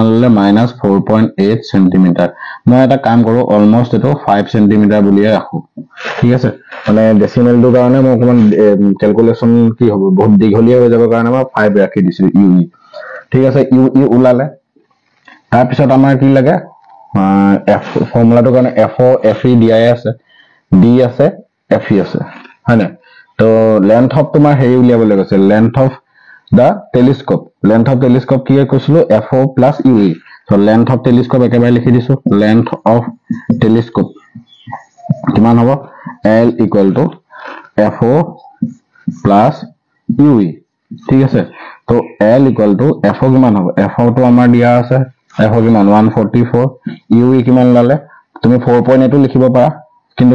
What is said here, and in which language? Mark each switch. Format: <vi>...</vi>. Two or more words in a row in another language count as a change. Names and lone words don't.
<as>ললে -4.8 সেন্টিমিটাৰ মই এটা কাম কৰো অলমোস্ট এটো 5 সেন্টিমিটাৰ বুলিয়ে ৰাখো ঠিক আছে মানে ডেসিমেলটো কাৰণে মই অকমান ক্যালকুলেশন কি হ'ব বহুত দীঘলীয়া হৈ যাব কাৰণে মই 5 ৰাখি দিছো UE ঠিক আছে UE ওলালে তাৰ পিছত আমাৰ কি লাগে ফৰ্মুলাটো কাৰণে FO FE দিয়াই আছে D আছে FE আছে হয়নে তো</as> <en>length of</en> <as>তোমাৰ হেৰি উলিয়াবলৈ গৈছে</as> <en>length of the telescope</en> <as>কি কৈছিলো</as> <en>FO plus UE so length of telescope</en> <as>একেবাৰে লিখি দিছো</as> <en>length of telescope</en> <as>কিমান হ'ব</as> <en>L equal to FO plus UE</en> <as>ঠিক আছে তো</as> <en>L equal to FO কিমান</en> <as>হ'ব FO তো আমাৰ দিয়া আছে FO কিমান 144 UE কিমান লালে তুমি 4.8 লিখিব পাৰা কিন্তু</as>